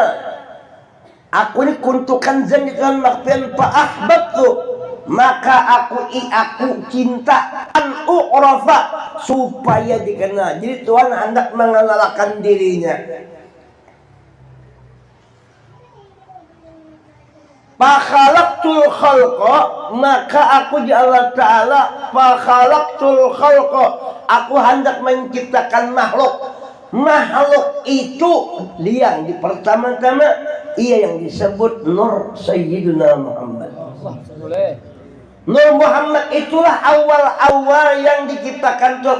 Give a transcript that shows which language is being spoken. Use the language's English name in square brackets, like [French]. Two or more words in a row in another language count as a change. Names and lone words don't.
[Indonesian] Aku ini [Arabic] كنت كنزا [Indonesian] Tuhan [Arabic] مخفيا فأحببت, [Indonesian] maka aku cinta [Arabic] أن أعرف, [Indonesian] supaya dikenal. Jadi Tuhan hendak mengenalkan dirinya. [Arabic] فخلقت الخلق, [Indonesian] maka aku di Allah Ta'ala [Arabic] فخلقت الخلق, [Indonesian] aku hendak menciptakan makhluk. Makhluk itu yang pertama-tama ia yang disebut Nur Sayyidina Muhammad. Nur Muhammad itulah awal-awal yang diciptakan Tuhan.